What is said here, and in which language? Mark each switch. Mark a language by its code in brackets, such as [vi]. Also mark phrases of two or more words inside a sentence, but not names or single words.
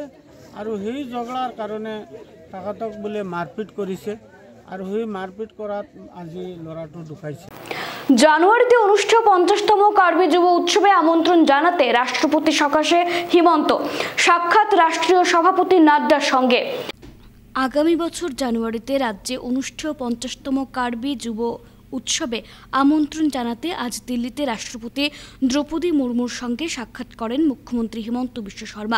[as] আৰু সেই ঝগড়াৰ কাৰণে তাহাঁতক বোলে মাৰপিট কৰিছে, আৰু সেই মাৰপিট কৰাত আজি ল'ৰাটো ঢুকাইছে। [bn] জানুয়ারিতে অনুষ্ঠেয় 50তম কার্বি যুব উৎসবে আমন্ত্রণ জানাতে রাষ্ট্রপতি সকাশে হিমন্ত, সাক্ষাৎ রাষ্ট্রীয় সভাপতি নাড্ডার সঙ্গে। আগামী বছর জানুয়ারিতে রাজ্যে অনুষ্ঠেয় 50তম কার্বি যুব উৎসবে আমন্ত্রণ জানাতে আজ দিল্লিতে রাষ্ট্রপতি দ্রৌপদী মুর্মুর সঙ্গে সাক্ষাৎ করেন মুখ্যমন্ত্রী হিমন্ত বিশ্ব শর্মা।